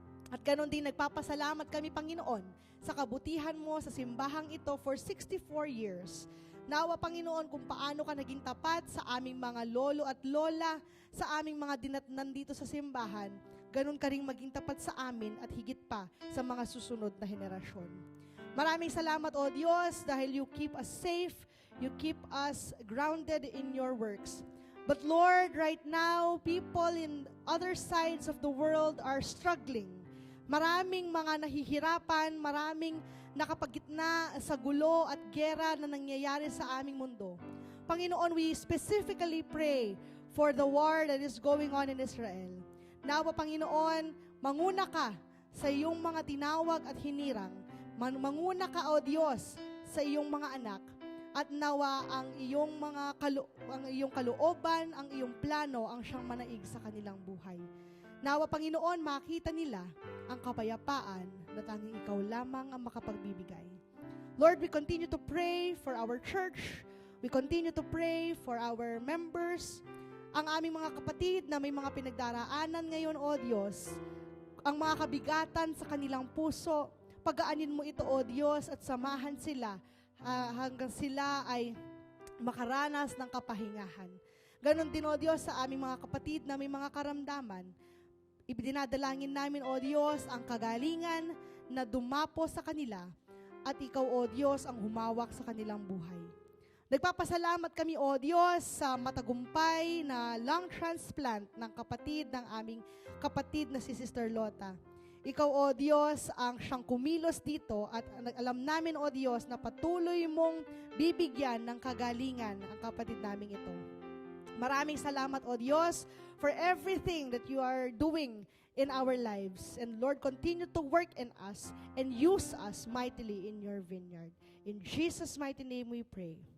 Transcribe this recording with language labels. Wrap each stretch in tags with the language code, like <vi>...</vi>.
<tl>At ganon din nagpapasalamat kami, Panginoon, sa kabutihan mo sa simbahang ito</tl> <en>for 64 years.</en> <tl>Nawa, Panginoon, kung paano ka naging tapat sa aming mga lolo at lola, sa aming mga dinatnan dito sa simbahan, ganon ka rin maging tapat sa amin at higit pa sa mga susunod na henerasyon. Maraming salamat, O Diyos, dahil</tl> <en>you keep us safe, you keep us grounded in your works. But Lord, right now, people in other sides of the world are struggling.</en> <tl>Maraming mga nahihirapan, maraming nakapagitna sa gulo at gera na nangyayari sa aming mundo.</tl> <en>Panginoon, we specifically pray for the war that is going on in Israel.</en> <tl>Nawa, Panginoon, manguna ka sa iyong mga tinawag at hinirang. Manguna ka, O Diyos, sa iyong mga anak. At nawa ang iyong kalooban, ang iyong plano, ang siyang manaig sa kanilang buhay. Nawa, Panginoon, makita nila ang kapayapaan na tanging ikaw lamang ang makapagbibigay.</tl> <en>Lord, we continue to pray for our church. We continue to pray for our members.</en> <tl>Ang aming mga kapatid na may mga pinagdaraanan ngayon, O Diyos, ang mga kabigatan sa kanilang puso, pagaanin mo ito, O Diyos, at samahan sila hanggang sila ay makaranas ng kapahingahan. Ganon din, O Diyos, sa aming mga kapatid na may mga karamdaman. Ibinadalangin namin, O Diyos, ang kagalingan na dumapo sa kanila at ikaw, O Diyos, ang humawak sa kanilang buhay. Nagpapasalamat kami, O Diyos, sa matagumpay na lung transplant ng aming kapatid na si Sister Lota. Ikaw, O Diyos, ang siyang kumilos dito at alam namin, O Diyos, na patuloy mong bibigyan ng kagalingan ang kapatid naming ito. Maraming salamat, O Diyos,</tl> <en>for everything that you are doing in our lives. And Lord, continue to work in us and use us mightily in your vineyard. In Jesus' mighty name we pray.</en>